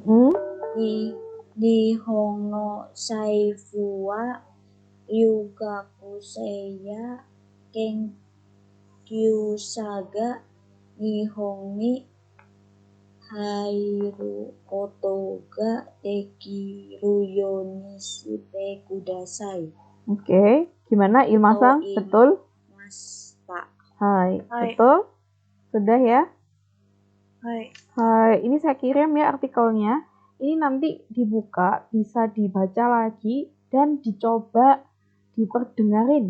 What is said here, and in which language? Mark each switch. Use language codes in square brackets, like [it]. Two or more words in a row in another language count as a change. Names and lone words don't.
[ja] 日本の政府は留学生や研究者が日本に入ることができるようにしてください。 [id] Oke, gimana Ilmasang? Betul? Hai, betul? Sudah ya? Hai, ini saya kirim ya artikelnya. Ini nanti dibuka, bisa dibaca lagi, dan dicoba diperdengarin.